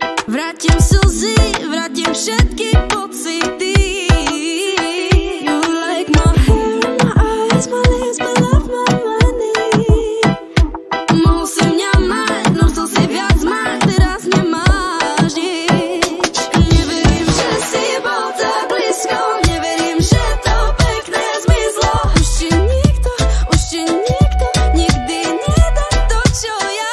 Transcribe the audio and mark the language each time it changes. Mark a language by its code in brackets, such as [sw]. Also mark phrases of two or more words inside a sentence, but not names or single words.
[sk] Vrátim slzy, vrátim všetky pocity. [en] You like my hair, my eyes, my lips, my love, my money. [sk] Mohol si mňa mať, no chcel si viac mať, teraz nemáš nič. Neverím, že si bol tak blízko, neverím, že to pekné zmizlo. Už ti nikto nikdy nedá to, čo ja.